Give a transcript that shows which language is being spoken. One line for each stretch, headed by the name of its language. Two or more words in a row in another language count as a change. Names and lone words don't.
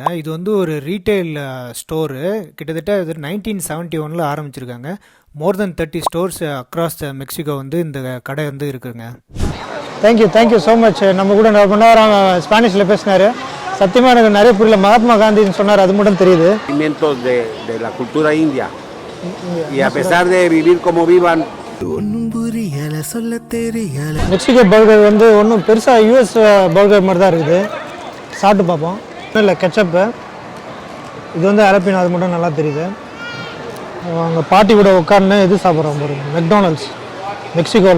Tamil: இது வந்து ஒரு
English: retail store.
Tamil: கிட்டத்தட்ட இது 1971 ஆரம்பிச்சிருக்காங்க.
English: more than 30 stores across Mexico
Tamil: வந்து இந்த கடை வந்து இருக்குங்க.
English: Thank you so much.
Tamil: நம்ம கூட ரொம்ப நேரம் ஸ்பானிஷில் பேசினார். சத்தியமாக எனக்கு நிறைய புரியல. மகாத்மா காந்தின்னு சொன்னார், அது மட்டும் தெரியுது.
Spanish: De la cultura india. Y a pesar de vivir como vivan.
Tamil: மெக்சிகோ பர்கர் வந்து ஒன்றும் பெருசாக யூஎஸ் பர்கர் மாதிரி தான் இருக்குது. சாப்பிட்டு பார்ப்போம். இல்லை கெச்சப்பு, இது வந்து அலப்பினா, அது மட்டும் நல்லா தெரியுது. அவங்க பாட்டி கூட உட்காந்து இது சாப்பிட்றோம் பாருங்க, மெக்டானல்ட்ஸ் மெக்சிகோவில்.